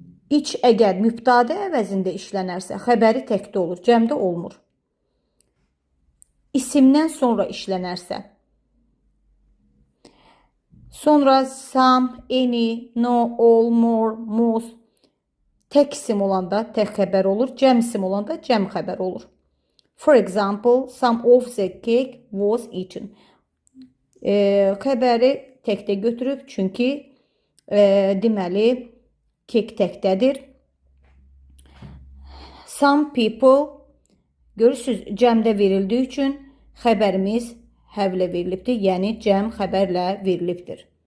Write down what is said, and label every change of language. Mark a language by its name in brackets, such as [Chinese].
[Azerbaijani] İç əgər mübtədə əvəzində işlənərsə, xəbəri təkdə olur, cəmdə olmur. İsimdən sonra işlənərsə, sonra some, any, no, all, more, most, tək isim olanda tək xəbər olur, cəm isim olanda cəm xəbər olur. [English] For example, some of the cake was eaten. [Azerbaijani] Xəbəri təkdə götürüb, çünki deməli, kek təkdədir. [English] Some people, [Azerbaijani] görürsünüz, cəmdə verildiyi üçün xəbərimiz həvlə verilibdir, yəni cəm xəbərlə verilibdir.